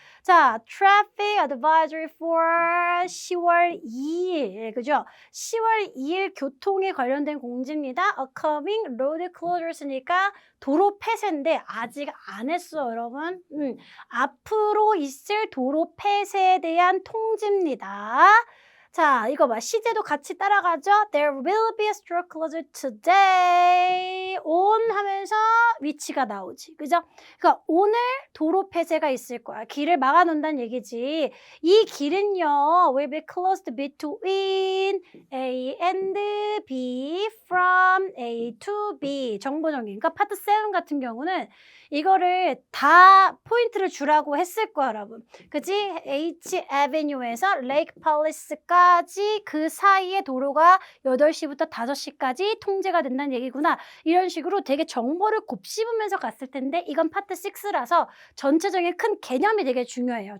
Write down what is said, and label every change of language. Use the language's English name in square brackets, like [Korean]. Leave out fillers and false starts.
[Korean] 자, [English] Traffic Advisory for [Korean] 10월 2일. 그죠? 10월 2일 교통에 관련된 공지입니다. [English] Upcoming road closures [Korean] 니까 도로 폐쇄인데 아직 안 했어, 여러분. 앞으로 있을 도로 폐쇄에 대한 통지입니다. 자, 이거 봐. 시제도 같이 따라가죠. [English] There will be a stroke closure today. [Korean] on 하면서 위치가 나오지. 그죠? 그러니까 오늘 도로 폐쇄가 있을 거야. 길을 막아놓는다는 얘기지. 이 길은요. [English] will be closed between A and B from A to B. [Korean] 정보정리. 그러니까 파트 7 같은 경우는 이거를 다 포인트를 주라고 했을 거야, 여러분. 그치? H Avenue에서 Lake Palace까지 그 사이의 도로가 8시부터 5시까지 통제가 된다는 얘기구나. 이런 식으로 되게 정보를 곱씹으면서 갔을 텐데 이건 파트 6라서 전체적인 큰 개념이 되게 중요해요.